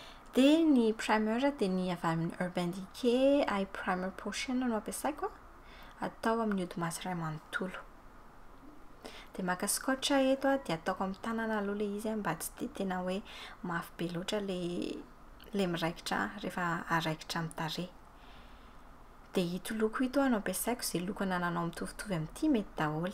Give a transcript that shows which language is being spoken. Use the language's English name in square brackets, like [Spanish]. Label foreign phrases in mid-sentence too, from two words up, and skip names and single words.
[Malagasy] dia ny primer dia ny avy amin'ny Urban Decay eye primer potion no ampiasaiko atao amin'ny odi-maso iray manontolo. Dia maka scotch eto dia ataoko amin'ny tanana aloha le izy mba tsy dia tena hoe mafy be loatra le miraikitra rehefa araikitra amin'ny tarehy. Dia ito loko ito no ampiasaiko, izay loko nananao mitovitovy amin'ity mety daholo.